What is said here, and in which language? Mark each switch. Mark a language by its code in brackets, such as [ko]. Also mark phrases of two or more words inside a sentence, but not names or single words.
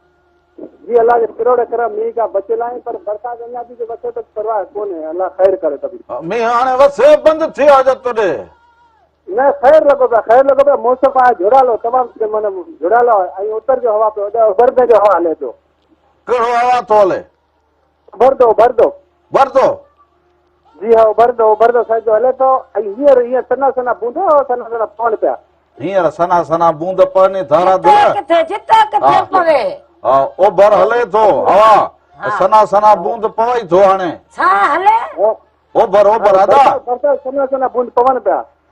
[sd] जी अल्लाह जे किरोड़ करम मींहं खां बचियल आहियूं, पर बरसाति अञा बि वसे त परवाह कोन्हे, अल्लाह ख़ैर करे त बि। मींहं हाणे वसे बंदि थी वियो आहे तॾहिं? न ख़ैर लॻो पियो, ख़ैर लॻो पियो, मौसम आहे झुड़ालो, तमामु माना झुड़ालो आहे, ऐं उतर जो हवा पियो, उभरदे जो हवा हले पियो। कहिड़ो हवा थो हले? उभरदो उभरदो भरदो? जी हा उभरदो साइड जो हले थो, ऐं हींअर सना सना बूंदा सना सना पवनि पिया। हींअर सना सना बूंद पवनि, धारा किथे किथे पवे। हा ओभर हले थो हवा, सना सना बूंद पवई थो हाणे। छा हले? ओभर ओभर अदा सना सना बूंद पवनि पिया।